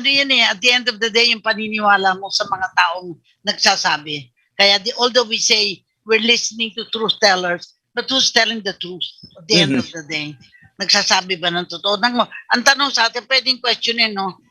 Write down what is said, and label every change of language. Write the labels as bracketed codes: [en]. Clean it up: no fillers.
[tl] ano yun [en] at the end of the day, [tl] yung paniniwala mo sa mga taong nagsasabi. [en] Kaya although we say we're listening to truth tellers, but who's telling the truth at the end of the day? [tl] Nagsasabi ba ng totoo? Ang tanong sa atin, pwedeng questionin, no?